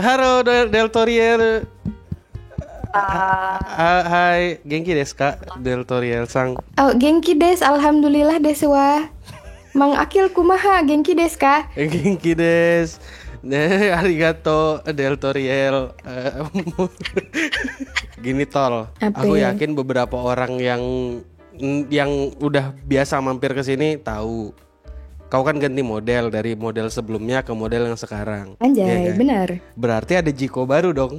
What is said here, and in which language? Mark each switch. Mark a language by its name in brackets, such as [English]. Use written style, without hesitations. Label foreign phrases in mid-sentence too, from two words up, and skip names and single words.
[Indonesian] Halo Del Toriel. Hai, [Japanese] 元気ですか Del Toriel sang. Oh, 元気です, alhamdulillah desu wa. Mang Akil kumaha, 元気ですか? 元気です。ありがとう Del Toriel. [Indonesian] Gini Tol, aku yakin beberapa orang yang udah biasa mampir ke sini tahu. Kau kan ganti model dari model sebelumnya ke model yang sekarang. Anjay, ya kan? benar. Berarti ada Jiko baru dong.